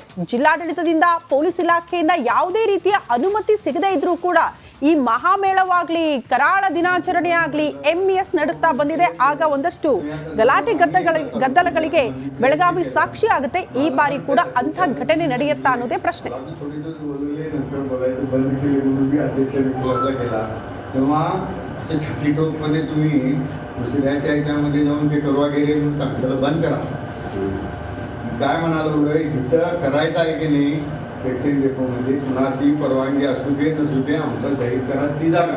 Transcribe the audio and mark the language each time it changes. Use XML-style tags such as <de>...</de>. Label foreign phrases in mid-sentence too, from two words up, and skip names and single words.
<kn>ಜಿಲ್ಲಾಡಳಿತದಿಂದ, ಪೊಲೀಸ್ ಇಲಾಖೆಯಿಂದ ಯಾವುದೇ ರೀತಿಯ ಅನುಮತಿ ಸಿಗದೇ ಇದ್ರೂ ಕೂಡ ಈ ಮಹಾಮೇಳವಾಗ್ಲಿ, ಕರಾಳ ದಿನಾಚರಣೆ ಆಗಲಿ ಎಂಇಎಸ್ ನಡೆಸ್ತಾ ಬಂದಿದೆ. ಆಗ ಒಂದಷ್ಟು ಗಲಾಟೆ ಗದ್ದಲಗಳಿಗೆ ಬೆಳಗಾವಿ ಸಾಕ್ಷಿ ಆಗುತ್ತೆ. ಈ ಬಾರಿ ಕೂಡ ಅಂಥ ಘಟನೆ ನಡೆಯುತ್ತಾ ಅನ್ನೋದೇ ಪ್ರಶ್ನೆ.</kn> <mr>तेव्हा असं छातीटोपणे तुम्ही दुसऱ्याच्या ह्याच्यामध्ये जाऊन ते करवा गेले म्हणून सांगितलं बंद करा. काय म्हणालो जिथं करायचं आहे की नाही वॅक्सिन डेपोमध्ये कुणाची परवानगी असू दे नसू दे आमचं जाहीर करा ती जागा.</mr>